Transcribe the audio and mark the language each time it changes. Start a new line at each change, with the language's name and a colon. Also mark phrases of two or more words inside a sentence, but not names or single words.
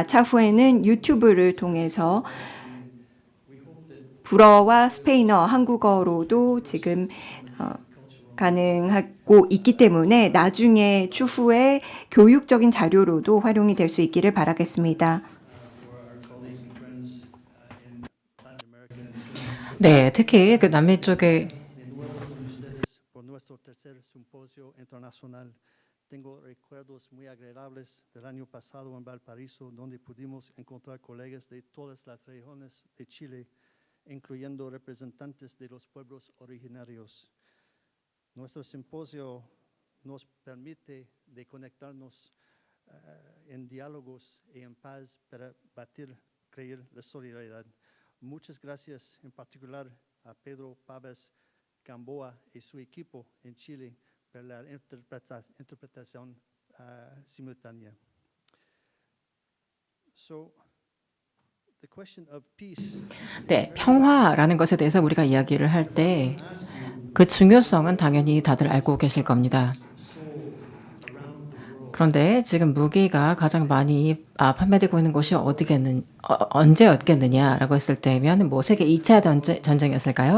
Korean: 차후에는 유튜브를 통해서 불어와 스페인어, 한국어로도 지금 가능하고 있기 때문에 나중에 추후에 교육적인 자료로도 활용이 될 수 있기를 바라겠습니다. 네, 특히 그 남미 쪽에
Spanish: Tengo recuerdos muy agradables del año pasado en Valparaíso, donde pudimos encontrar colegas de todas las regiones de Chile incluyendo representantes de los pueblos originarios. Nuestro simposio nos permite de conectarnos en diálogos y en paz para batir, crear la solidaridad. Muchas gracias en particular a Pedro Pabas Gamboa y su equipo en Chile por la interpretación simultánea.
English: So, the question of peace.
Korean: 네, 평화라는 것에 대해서 우리가 이야기를 할 때 그 중요성은 당연히 다들 알고 계실 겁니다. 그런데 지금 무기가 가장 많이 판매되고 있는 곳이 언제였겠느냐라고 했을 때면 뭐 세계 2차 전쟁이었을까요?